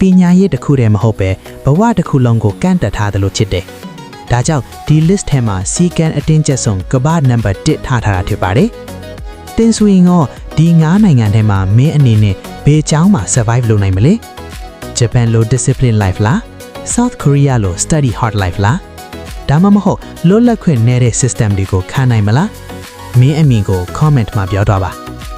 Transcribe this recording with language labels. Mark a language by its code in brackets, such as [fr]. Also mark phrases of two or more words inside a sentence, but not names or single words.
[my] ညာရေးတစ်ခုတည်းမဟုတ်ပဲဘဝတစ်ခုလုံးကိုကန့်တက်ထားတယ်လို့ဖြစ်တယ်ဒါကြောင့်ဒီ list ထဲမှာ seekan အတင်းကျပ်ဆုံးကမ္ဘာ number 1ထားတာဖြစ်ပါတယ်တင်ဆိုရင်တော့ဒီ9နိုင်ငံထဲမှာမင်းအနေနဲ့ဘယ်ကျောင်းမှာ survive လုပ်နိုင်မလဲ Japan လို [en] discipline life [my] လား South Korea လို [en] study hard life [my] လားဒါမှမဟုတ်လွတ်လပ်ခွင့်နေတဲ့ system တွေကိုခံနိုင်မလားမင်းအမြင်ကို comment မှာပြောတော့ပါ